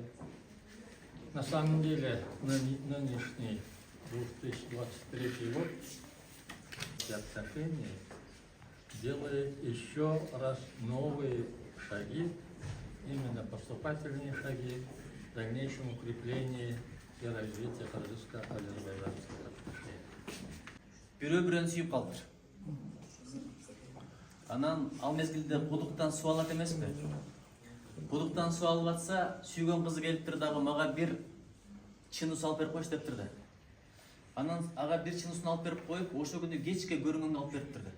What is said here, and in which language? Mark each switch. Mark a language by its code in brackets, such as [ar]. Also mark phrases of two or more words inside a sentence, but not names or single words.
[ru] На самом деле, нынешний 2023 год в отношении делает еще раз новые шаги, именно поступательные шаги в дальнейшем укреплении и развитии кыргызско-азербайджанских отношений. [ky] Бирөө-бирөөнү сүйүп калыптыр. Анан ал мезгилде кудуктан суу алат эмеспи? Кудуктан суу алып атса, сүйгөн кызы келиптир дагы мага бир чыны суу алып берип койчу дептир да. Анан ага бир чыны сууну алып берип коюп, ошо күнү кечке көрүнгөнгө алып бериптир да.